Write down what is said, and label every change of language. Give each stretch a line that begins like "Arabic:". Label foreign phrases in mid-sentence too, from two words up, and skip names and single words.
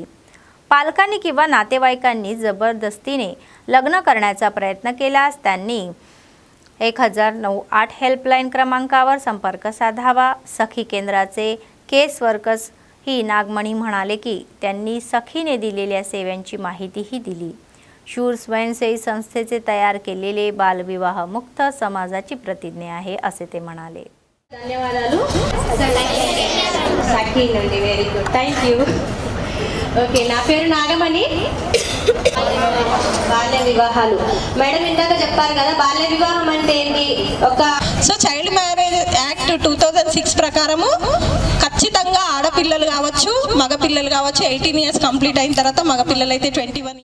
Marathi: पालकांनी किंवा नातेवाईकांनी जबरदस्तीने लग्न करण्याचा प्रयत्न केल्यास त्यांनी 1098 हेल्पलाईन क्रमांकावर संपर्क साधावा. सखी केंद्राचे केस वर्कर्स ही नागमणी म्हणाले की त्यांनी सखीने दिलेल्या सेवांची माहितीही दिली. शूर स्वयंसेवी संस्थेचे तयार केलेले बालविवाह मुक्त समाजाची प्रतिज्ञा आहे असे ते म्हणाले.
Telugu: ధన్యవాదాలు. సఖీ నుండి
English: very good, thank you.
Telugu: ఓకే, నా పేరు నాగమణి. బాల్య వివాహాలు మేడం ఇందాక చెప్పారు కదా, బాల్య వివాహం అంటే ఏంటి? సో చైల్డ్ మ్యారేజ్ యాక్ట్ 2006 ప్రకారము ఖచ్చితంగా ఆడపిల్లలు కావచ్చు, మగపిల్లలు కావచ్చు, 18
English: years complete
Telugu: అయిన తర్వాత మగపిల్లలు అయితే 21.